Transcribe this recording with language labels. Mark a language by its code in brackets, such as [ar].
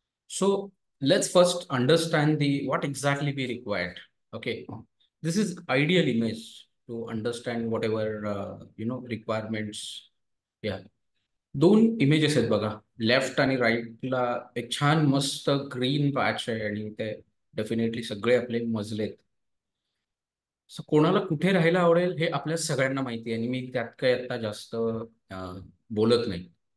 [en] So let's first understand what exactly we required. Okay, this is ideal image to understand whatever requirements. [mr] या 2 images आहेत बघा, left आणि राईटला एक छान मस्त ग्रीन पॅच आहे आणि ते डेफिनेटली सगळे आपले मजलेत. सो कोणाला कुठे राहायला आवडेल हे आपल्या सगळ्यांना माहिती आहे आणि मी त्यात काही आता जास्त बोलत नाही.